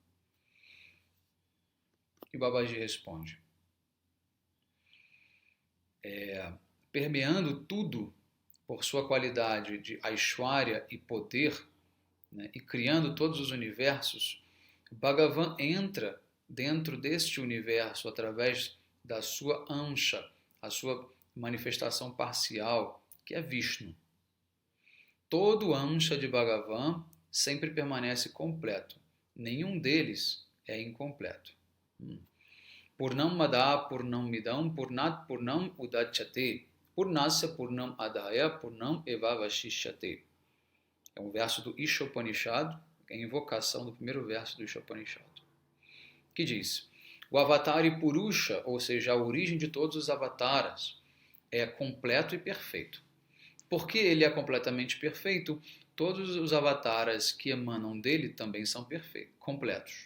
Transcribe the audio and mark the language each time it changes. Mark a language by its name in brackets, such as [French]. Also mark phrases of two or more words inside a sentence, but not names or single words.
[Portuguese] E Babaji responde: permeando tudo por sua qualidade de Aishwarya e poder, né, e criando todos os universos, Bhagavan entra dentro deste universo através da sua Ansha, a sua manifestação parcial, que é Vishnu. Todo Ansha de Bhagavan sempre permanece completo. Nenhum deles é incompleto. [Sanskrit] Purnam Mada Purnam Midam Purnat Purnam Udachyate Purnasya Purnam Adaya Purnam Eva Vashishyate. [Portuguese] É um verso do Ishopanishad, é a invocação do primeiro verso do Ishopanishad, que diz: o [Sanskrit] Avatari Purusha, [Portuguese] ou seja, a origem de todos os avataras, é completo e perfeito. Porque ele é completamente perfeito, todos os avataras que emanam dele também são perfeitos, completos.